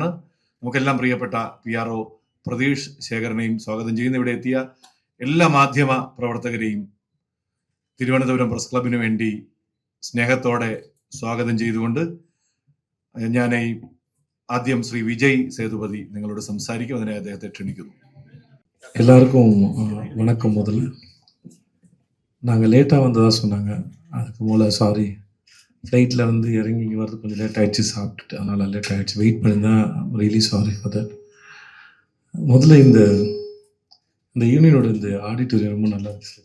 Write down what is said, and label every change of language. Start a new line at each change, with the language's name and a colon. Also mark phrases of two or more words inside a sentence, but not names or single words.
Malayalam: നമുക്കെല്ലാം പ്രിയപ്പെട്ട PRO പ്രതീഷ് ശേഖരനെയും സ്വാഗതം ചെയ്യുന്നു. ഇവിടെ എത്തിയ എല്ലാ മാധ്യമ പ്രവർത്തകരെയും തിരുവനന്തപുരം പ്രസ് ക്ലബിന് വേണ്ടി സ്നേഹത്തോടെ സ്വാഗതം ചെയ്തുകൊണ്ട് ഞാൻ ആദ്യം ശ്രീ விஜய் சேதுபதி നിങ്ങളോട് സംസാരിക്കും. അതിനെ അദ്ദേഹത്തെ ക്ഷണിക്കുന്നു.
Tamil: எல்லாருக்கும் வணக்கம். முதல்ல நாங்கள் லேட்டாக வந்ததாக சொன்னாங்க, அதுக்கு மூலம் சாரி. ஃப்ளைட்டில் வந்து இறங்கி இங்கே வரது கொஞ்சம் லேட் ஆகிடுச்சு, சாப்பிட்டுட்டு, அதனால் லேட் ஆகிடுச்சு. வெயிட் பண்ணி தான்,
English: really sorry for that.
Tamil: முதல்ல இந்த யூனியனோட இந்த ஆடிட்டோரியம் ரொம்ப நல்லா இருந்துச்சு.